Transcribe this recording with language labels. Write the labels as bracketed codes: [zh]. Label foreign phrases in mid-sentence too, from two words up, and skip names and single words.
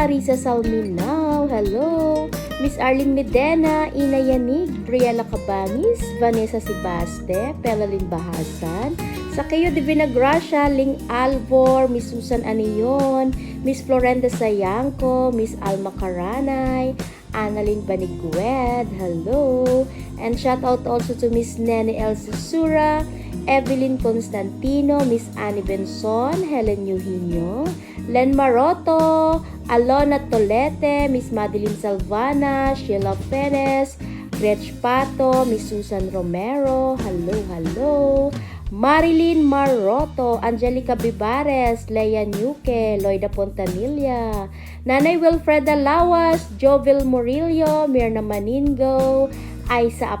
[en] Risa Salminao, hello, Miss Arlene Medena, Ina Yanig, Briella Cabangis, Vanessa Sibaste, Pelalyn Bahasan, Sakeo Divina Gracia, Ling Alvor, Miss Susan Anion, Miss Florenda Sayangco, Miss Alma Karanay, Annalyn Banigued, hello, and shout out also to Miss Nene El Susura, Evelyn Constantino, Miss Annie Benson, Helen Eugenio, Len Maroto, Alona Tolete, Miss Madeline Salvana, Sheila Perez, Gretch Pato, Miss Susan Romero, hello, Marilyn Maroto, Angelica Bibares, Leia Nuque, Loida Pontanilla, Nanay Wilfreda Lawas, Jovel Murillo, Mirna Maningo, Aisa